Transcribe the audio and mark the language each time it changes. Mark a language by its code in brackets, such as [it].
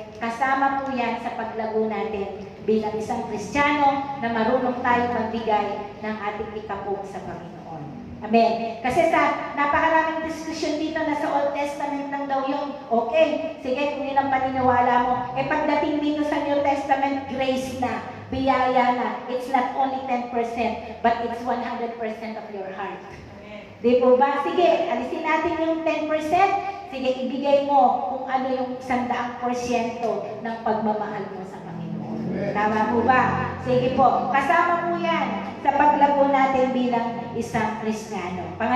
[tl] Kasama po yan sa paglago natin bilang isang Kristiyano na marunong tayo magbigay ng ating ikapong sa Panginoon. Amen. Kasi sa napakaraming diskusyon dito na sa Old Testament lang daw yun. Okay, sige kung yun ang paniniwala mo. Pagdating dito sa New Testament, grace na, biyaya na. [en] It's not only 10%, but it's 100% of your heart. [tl] Di po ba? Sige, alisin natin yung 10%. Sige, ibigay mo kung ano yung 100% ng pagmamahal mo sa Panginoon. Tama po ba? Sige po. Kasama po yan sa paglago natin bilang isang Kristiyano.